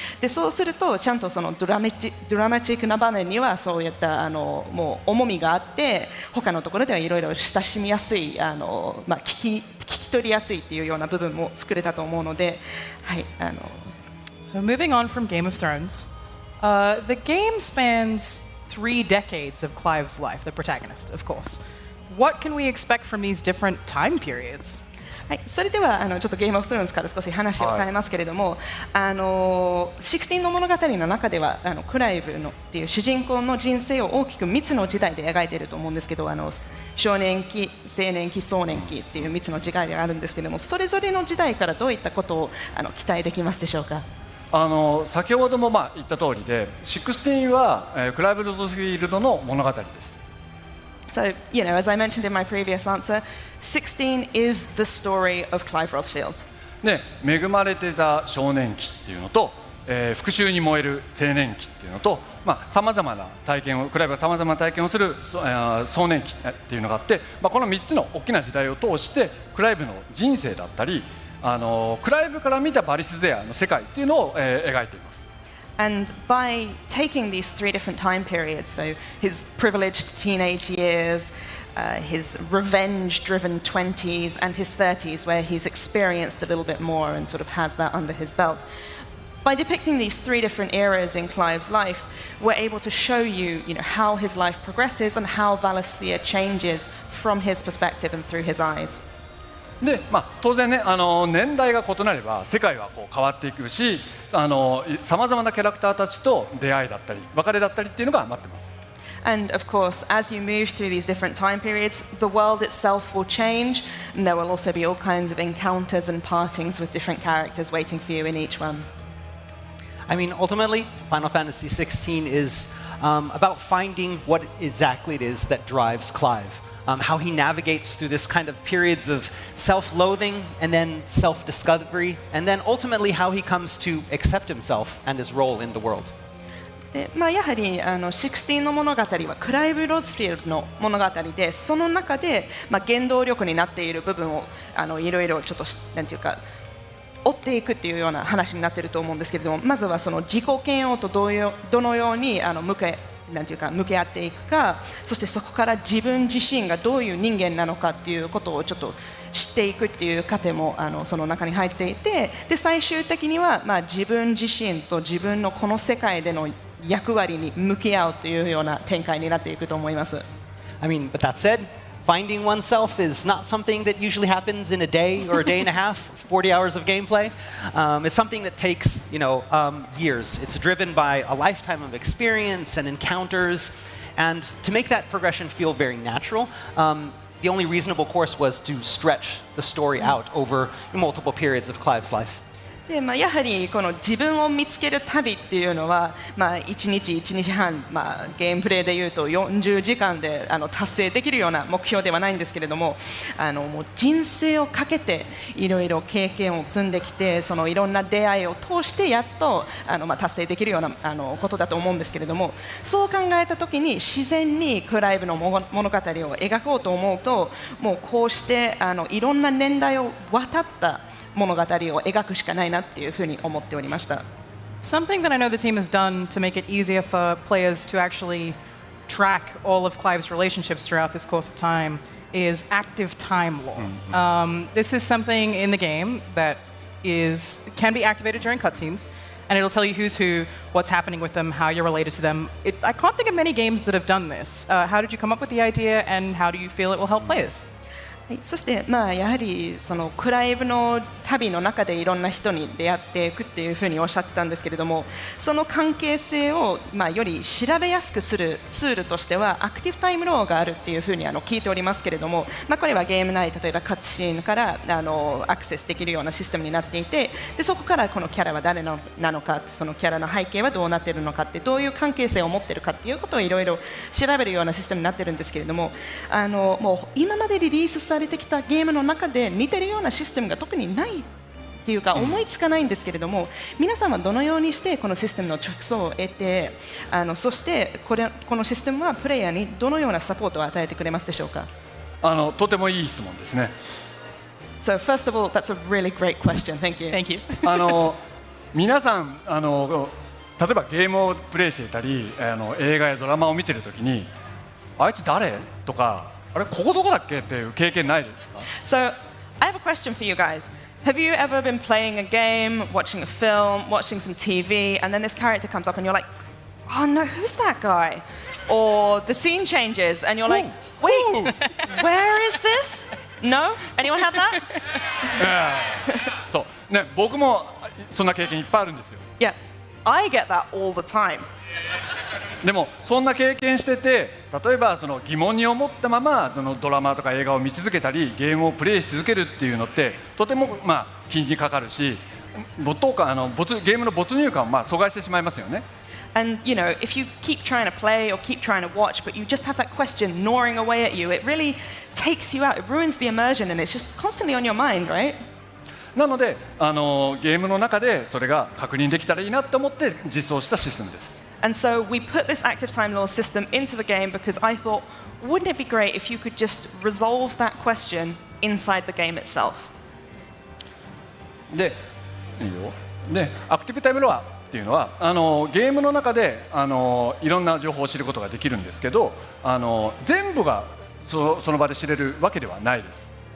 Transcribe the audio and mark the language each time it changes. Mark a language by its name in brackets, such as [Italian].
[Japanese] でそうするとちゃんとそのドラマチックな場面にはそういったもう重みがあって、他のところではいろいろ親しみやすい聞き取りやすいっていうような部分も作れたと思うので、はい。 [English] So moving on from Game of Thrones, the game spans 3 decades of Clive's life, the protagonist, of course. What can we expect from these different time periods? [Japanese] はい、それではちょっとゲームオブスローンズから少し話を変えますけれども、16の物語の中ではクライブのっていう主人公の人生を大きく3つの時代で描いていると思うんですけど、少年期、青年期、壮年期っていう3つの時代があるんですけれども、それぞれの時代からどういったことを期待できますでしょうか。先ほども言った通りで、16は、クライブ・ロズフィールドの物語です。 [English] So, as I mentioned in my previous answer, 16 is the story of Clive Rosfield. [Japanese] で、恵まれてた少年期っていうのと、復讐に燃える青年期っていうのと、さまざまな体験を、クライブがさまざまな体験をする壮年期っていうのがあって、この3つの大きな時代を通して、クライブの人生だったり、クライブから見たバリス・ゼアの世界っていうのを、描いています。 [English] And by taking these 3 different time periods, so his privileged teenage years, his revenge-driven 20s, and his 30s, where he's experienced a little bit more and sort of has that under his belt. By depicting these 3 different eras in Clive's life, we're able to show you, how his life progresses and how Valisthea changes from his perspective and through his eyes. [Japanese] で当然ね、年代が異なれば世界は変わっていくし、さまざまなキャラクターたちと出会いだったり別れだったりっていうのが待ってます。 [English] And of course, as you move through these different time periods, the world itself will change, and there will also be all kinds of encounters and partings with different characters waiting for you in each one. I mean, ultimately, Final Fantasy XVI is about finding what exactly it is that drives Clive. How he navigates through this kind of periods of self-loathing and then self-discovery, and then ultimately how he comes to accept himself and his role in the world. [Japanese] でやはり16の物語はクライブ・ロズフィールドの物語で、その中で、原動力になっている部分をいろいろちょっとなんていうか追っていくっていうような話になっていると思うんですけれども、まずはその自己嫌悪とどのように向き合っていくか、そしてそこから自分自身がどういう人間なのかっていうことをちょっと知っていくっていう過程もその中に入っていて、で最終的には自分自身と自分のこの世界での役割に向き合うというような展開になっていくと思います。 [English] I mean, but that said, finding oneself is not something that usually happens in a day or a day and a half, 40 hours of gameplay. It's something that takes, years. It's driven by a lifetime of experience and encounters. And to make that progression feel very natural, the only reasonable course was to stretch the story out over multiple periods of Clive's life. [Japanese] でやはりこの自分を見つける旅っていうのは、1日1日半、ゲームプレイでいうと40時間で達成できるような目標ではないんですけれども、もう人生をかけていろいろ経験を積んできて、そのいろんな出会いを通してやっと達成できるようなことだと思うんですけれども、そう考えた時に自然にクライブの物語を描こうと思うと、もうこうしていろんな年代を渡った物語を描くしかないなっていうふうに思っておりました。 [English] Something that I know the team has done to make it easier for players to actually track all of Clive's relationships throughout this course of time is active time lore. This is something in the game that can be activated during cutscenes, and it'll tell you who's who, what's happening with them, how you're related to them. I can't think of many games that have done this. How did you come up with the idea, and how do you feel it will help players? [Japanese] そしてやはりそのクライブの旅の中でいろんな人に出会っていくっていうふうにおっしゃってたんですけれども、その関係性をより調べやすくするツールとしてはアクティブタイムローがあるっていうふうに聞いておりますけれども、これはゲーム内、例えばカットシーンからアクセスできるようなシステムになっていて、でそこからこのキャラは誰なのか、そのキャラの背景はどうなっているのかって、どういう関係性を持っているかっていうことをいろいろ調べるようなシステムになっているんですけれども、もう今までリリースされてきたゲームの中で似てるようなシステムが特にないっていうか思いつかないんですけれども、皆さんはどのようにしてこのシステムの直送を得て、そしてこのシステムはプレイヤーにどのようなサポートを与えてくれますでしょうか。とてもいい質問ですね。 [English] So first of all, that's a really great question. Thank you. Thank you. [Japanese] 皆さん例えばゲームをプレイしていたり映画やドラマを見ているときに、あいつ誰とか、あれここどこだっけっていう経験ないですか？ [English] So I have a question for you guys. Have you ever been playing a game, watching a film, watching some TV, and then this character comes up and you're like, oh no, who's that guy? Or the scene changes and you're like, wait, where is this? No? Anyone had that? [Japanese] そうね、僕もそんな経験いっぱいあるんですよ。 [English] Yeah, I get that all the time. [Japanese] でもそんな経験してて、例えばその疑問に思ったままそのドラマとか映画を見続けたりゲームをプレイし続けるっていうのってとても気にかかるし、ゲームの没入感を阻害してしまいますよね。 [English] And you know, if you keep trying to play or keep trying to watch, but you just have that question gnawing away at you, it really takes you out. It ruins the immersion, and it's just constantly on your mind, right? [Japanese] なのでゲームの中でそれが確認できたらいいなと思って実装したシステムです。 [English] And so we put this active time law system into the game because I thought, wouldn't it be great if you could just resolve that question inside the game itself? [Japanese] で、いいよ。で、アクティブタイムロアっていうのはゲームの中でいろんな情報を知ることができるんですけど、全部がその場で知れるわけではないです。